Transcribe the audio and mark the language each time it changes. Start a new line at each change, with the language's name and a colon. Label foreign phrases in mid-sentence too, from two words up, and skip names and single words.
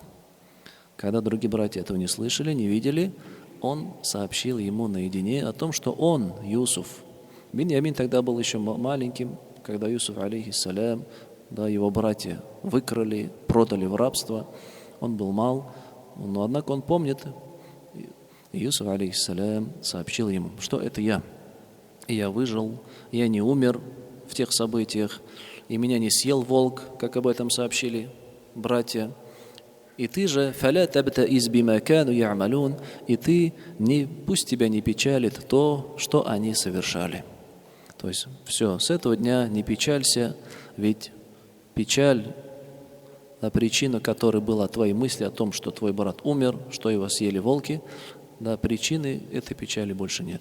Russian: Когда другие братья этого не слышали, не видели, он сообщил ему наедине о том, что он, Юсуф, Биньямин тогда был еще маленьким, когда Юсуф, алейхиссалям, да, его братья выкрали, продали в рабство, он был мал, но однако он помнит, и Юсуф, алейхиссалям, сообщил ему, что это я. И я выжил, я не умер в тех событиях, и меня не съел волк, как об этом сообщили братья. И ты же,
Arabic: «فلا تبتئس بما كانوا يعملون»,
Russian: и ты, пусть тебя не печалит то, что они совершали. То есть все, с этого дня не печалься, ведь печаль, да, причина которой была твои мысли о том, что твой брат умер, что его съели волки, да, причины этой печали больше нет.